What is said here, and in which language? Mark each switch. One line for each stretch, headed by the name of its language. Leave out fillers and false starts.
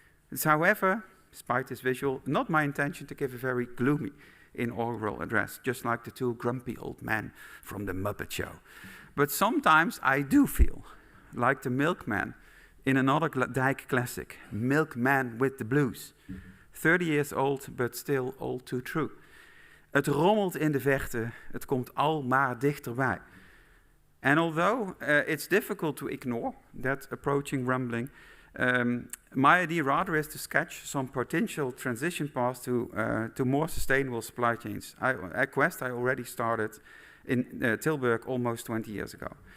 English: It's, however, despite this visual, not my intention to give a very gloomy inaugural address, just like the two grumpy old men from the Muppet Show. But sometimes I do feel like the milkman in another Dijk classic, Milkman with the Blues. 30 years old, but still all too true.
Dutch: Het rommelt in de verte, het komt al maar dichterbij.
English: And although it's difficult to ignore that approaching rumbling, my idea rather is to sketch some potential transition paths to more sustainable supply chains. A quest I already started in Tilburg almost 20 years ago.